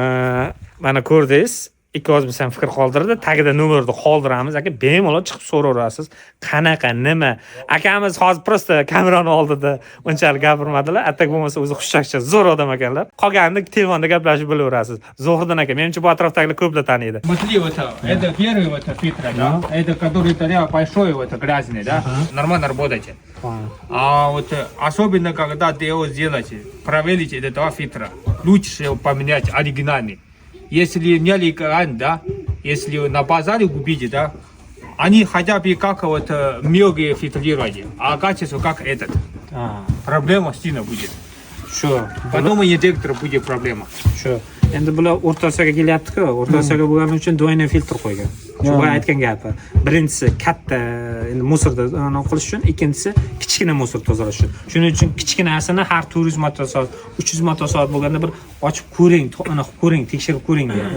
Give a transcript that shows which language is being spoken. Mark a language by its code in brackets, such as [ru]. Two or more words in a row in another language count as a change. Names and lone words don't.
[uz] Mana ko'rdingiz, ikki oz biz ham fikr qoldirdi. Tagida nomerni qoldiramiz aka, bemalol chiqib so'raverasiz. Qanaqa, nima? Akamiz hozir prosta kamerani oldida unchalik gapirmadilar. Atak bo'lmasa o'zi xushchaqchaq, zo'r odam ekanlar. Qolganini telefonda gaplashib bo'laverasiz. Zohriddin aka, menimcha bu atrofdagilar ko'plar taniydi. [ru] Смотри, вот это первый вот фильтр, да? Это который тогда большой, вот грязный, да? Нормально работаете. А вот особенно когда ты его сделаете, проверите эти два фильтра, лучше его поменять оригинальный. Если не оригинальный, да, если на базаре купите, да, они хотя бы как вот мелкие фильтруете, а качество как этот. Проблема сильно будет. [uz] Shu. [ru] Потом и инжектор будет проблема. [uz] Shu. Endi bular O'rta Osiyoga kelyapti-ku. O'rta Osiyoga bo'lgani uchun двойной filtr qo'ygan. Shu boya aytgan gapi. Birinchisi katta endi musorda qilish uchun, ikkinchisi kichkina musor tozalash uchun. Shuning uchun kichkinasini har 400 motosoat, 300 motosoat bo'lganda bir ochib ko'ring, ko'ring, tekshirib ko'ring deyapti.